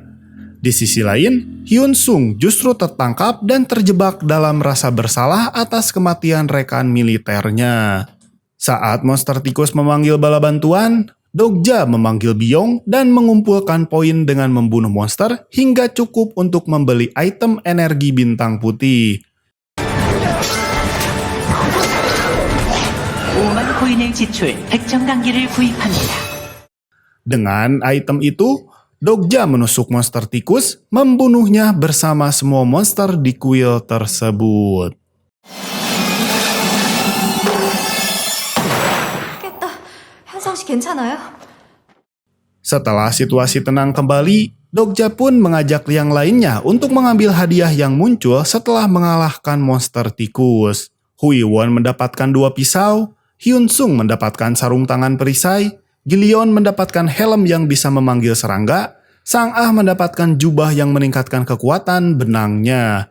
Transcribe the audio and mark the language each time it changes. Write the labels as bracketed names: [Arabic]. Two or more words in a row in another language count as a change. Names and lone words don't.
[Indonesian] Di sisi lain, Hyun Sung justru tertangkap dan terjebak dalam rasa bersalah atas kematian rekan militernya. Saat monster tikus memanggil bala bantuan, Dokja memanggil Byung dan mengumpulkan poin dengan membunuh monster hingga cukup untuk membeli item energi bintang putih. [Korean] 5만 코인을 지출, 백정 강기를 구입합니다. [Indonesian] Dengan item itu, Dokja menusuk monster tikus, membunuhnya bersama semua monster di kuil tersebut. [Korean] 깼다. 현성 씨 괜찮아요? [Indonesian] Setelah situasi tenang kembali, Dokja pun mengajak yang lainnya untuk mengambil hadiah yang muncul setelah mengalahkan monster tikus. Hui Won mendapatkan 2 pisau, Hyun Sung mendapatkan sarung tangan perisai, Gillion mendapatkan helm yang bisa memanggil serangga, Sang Ah mendapatkan jubah yang meningkatkan kekuatan benangnya.